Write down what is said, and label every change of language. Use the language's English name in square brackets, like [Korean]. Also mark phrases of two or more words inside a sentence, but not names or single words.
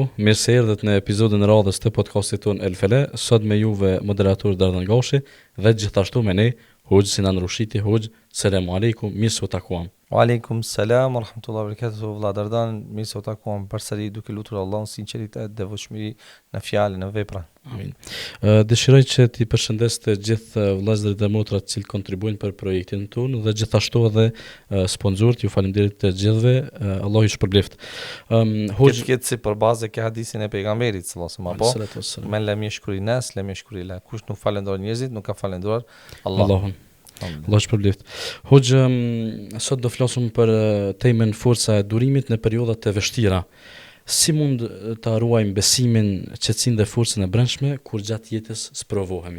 [Albanian] Mirë se erdhët në episodin e radhës të podcastit ton El Fala. Sot me juve moderator Dardan Gashi dhe gjithashtu me ne Hoxh Sinan Rushiti. Hoxh, [Arabic] السلام عليكم, [Albanian] mirë se u takuam. [Arabic] وعليكم السلام ورحمة الله وبركاته. [Albanian] Vëlla Dardan, mirë se u takuam përsëri duke lutur Allahun sinqeritet dhe devotshmëri në fjalë, në vepra. Amin. Dëshiroj që ti përshëndes të gjithë vëllezërit dhe motrat që kontribuojnë për projektin tonë dhe gjithashtu edhe sponsorët, ju faleminderit të gjithëve, Allah ju shpërbleft. Hoxh këtë si për bazë ke hadisin e pejgamberit [Arabic] صلى الله عليه وسلم. من لم يشكر الناس لم يشكر الله. [Albanian] Kush nuk falendron njerëzit, nuk ka falendruar Allahun. Allah shpërbleft. Hoxh, sot do flasim për temën forca e durimit në periudhat e vështira. Si mund të ruajmë besimin, qetësinë dhe forcën e brendshme kur gjatë jetës sprovohemi?